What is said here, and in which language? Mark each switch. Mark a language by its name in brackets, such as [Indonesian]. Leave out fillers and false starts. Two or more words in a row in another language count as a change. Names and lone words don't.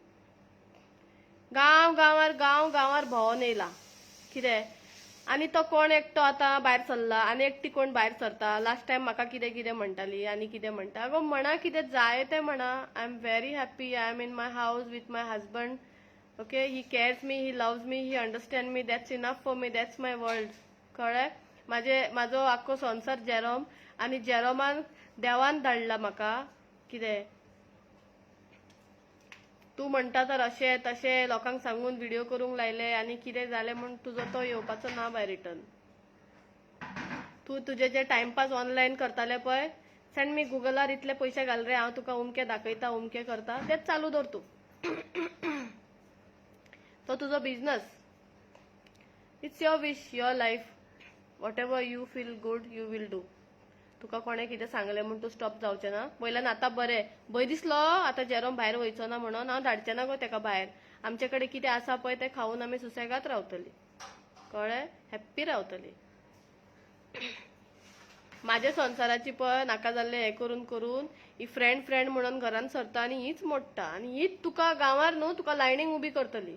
[Konkani] गांव गांवार भोंवून येयला कितें आनी तो कोण एकटो आतां भायर सरला आनी एकटी कोण भायर सरता लास्ट टायम म्हाका कितें कितें म्हणटाली आनी कितें म्हणटा गो म्हणा कितें जाय तें म्हणा [English] I am very happy I am in my house with my husband okay he cares me he loves me he understand me that's enough for me that's my world [Konkani] कळ्ळें म्हाजो आख्खो संवसार जेरोम आनी जेरोमान देवान धाडला म्हाका कितें तू म्हणटा तर अशें तशें लोकांक सांगून व्हिडिओ करूंक लायले आनी कितें जालें म्हूण तुजो तो येवपाचो ना [English] by return [Konkani] तू तुजे जे टायमपास ऑनलायन करताले पळय [English] send me [Konkani] गुगलार इतले पयशे घाल रे हांव तुका उमके दाखयता उमके करता तेच चालू दवर तूं तो तुजो बिझनस [English] It's your wish your life whatever you feel good you will do [Konkani] तुका कोणे कितें सांगलें म्हूण तूं स्टॉप जावचें ना. वयल्यान आतां बरें भंय दिसलो आतां जेरोम भायर वयचो ना म्हणून हांव धाडचें ना गो तेका भायर. आमचे कडेन कितें आसा पळय तें खावन आमी सुसेगाद रावतलीं. कळ्ळें? हॅप्पी रावतलीं. माझ्या संसाराची पळय नाका जाल्लें हें करून करून ही फ्रेंड म्हणून घरान सरता आनी हीच मोडटा आनी हीच तुका गांवार न्हू तुका लायनीक उबी करतली.